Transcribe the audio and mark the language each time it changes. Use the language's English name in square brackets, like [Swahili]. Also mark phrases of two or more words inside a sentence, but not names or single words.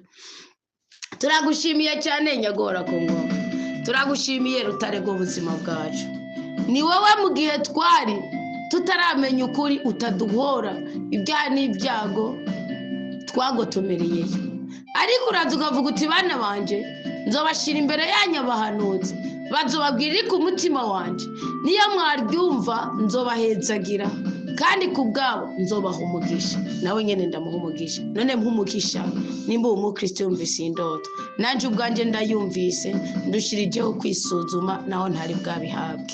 [Rundi] Turagushimiye cyane Nyagora ku ngoma. Turagushimiye rutare go buzima bwacu. Ni wowe mu gihe twari tutaramenya ukuri utaduhora ibya n'ibyago twagotomereye. Ariko uraza ukavuga uti bana banje nzobashira imbere yanyu abahanuzi bazobabwirira ku mutima wanje, niyo mwaryumva nzobahezagira kandi kubgabo nzobaha umugisha. Nawe nyene ndamuha umugisha. None mpumugisha nimba umukristo yumvise indoto nanje ubwanje ndayumvise ndushirijeho kwisuzuma naho ntari bwabihabwe.